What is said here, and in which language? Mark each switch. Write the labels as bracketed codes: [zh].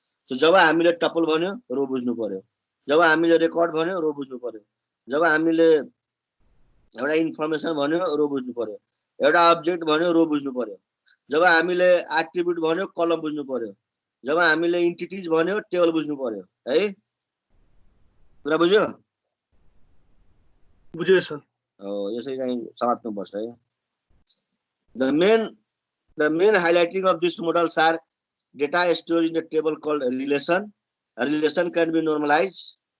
[ne] So जब हामीले tuple भन्यो रो बुझ्नु पर्यो, जब हामीले रेकर्ड भन्यो रो बुझ्नु पर्यो, जब हामीले एउटा इन्फर्मेसन भन्यो रो बुझ्नु पर्यो, एउटा अब्जेक्ट भन्यो रो बुझ्नु पर्यो, जब हामीले एट्रिब्युट भन्यो कलम बुझ्नु पर्यो, जब हामीले इन्टिटिज भन्यो टेबल बुझ्नु पर्यो है। कुरा बुझ्यो? बुझ्यो सर। हो, यसरी चाहिँ समात्नुपर्छ है। [en] The main highlighting of this models are data stored in the table called a relation. A relation can be normalized.